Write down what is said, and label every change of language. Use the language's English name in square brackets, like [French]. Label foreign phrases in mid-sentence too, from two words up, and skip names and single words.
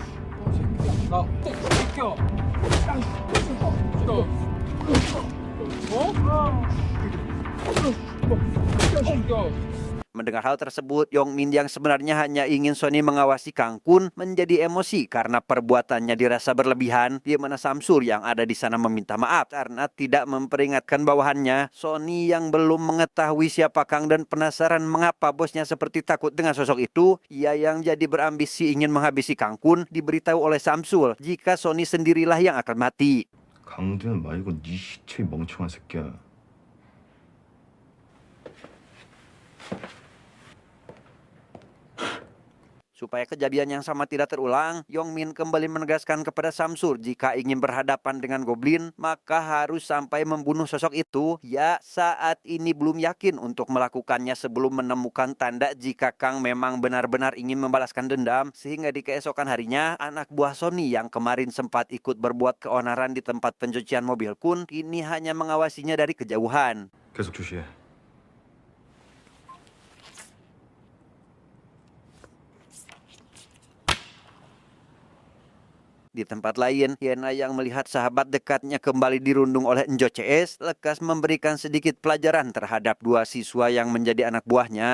[Indonesian] Mendengar hal tersebut, Yongmin yang sebenarnya hanya ingin Sony mengawasi Kang pun menjadi emosi karena perbuatannya dirasa berlebihan, di mana Samsul yang ada di sana meminta maaf karena tidak memperingatkan bawahannya. Sony yang belum mengetahui siapa Kang dan penasaran mengapa bosnya seperti takut dengan sosok itu, ia yang jadi berambisi ingin menghabisi Kang pun diberitahu oleh Samsul jika Sony sendirilah yang akan mati. [Korean] 강도현 말고 네 시체 멍청한 새끼야. [Indonesian] Supaya kejadian yang sama tidak terulang, Yongmin kembali menegaskan kepada Samsul jika ingin berhadapan dengan Goblin, maka harus sampai membunuh sosok itu. Ya, saat ini belum yakin untuk melakukannya sebelum menemukan tanda jika Kang memang benar-benar ingin membalaskan dendam. Sehingga di keesokan harinya, anak buah Sony yang kemarin sempat ikut berbuat keonaran di tempat pencucian mobil pun kini hanya mengawasinya dari kejauhan. [Korean] 계속 주시해. [Indonesian] Di tempat lain, Yena yang melihat sahabat dekatnya kembali dirundung oleh Enjo CS lekas memberikan sedikit pelajaran terhadap dua siswa yang menjadi anak buahnya.